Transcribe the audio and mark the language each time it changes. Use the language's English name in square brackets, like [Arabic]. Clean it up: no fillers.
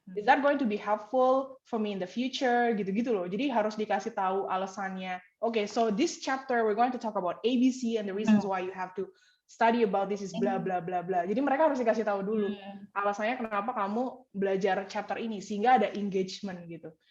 [English] Is that going to be helpful for me in the future? [Indonesian] Gitu-gitu loh. Jadi harus dikasih tahu alasannya. [English] Okay, so this chapter we're going to talk about ABC and the reasons why you have to study about this is bla bla bla bla. [Indonesian] Jadi mereka harus dikasih tahu dulu alasannya kenapa kamu belajar chapter ini sehingga ada engagement gitu.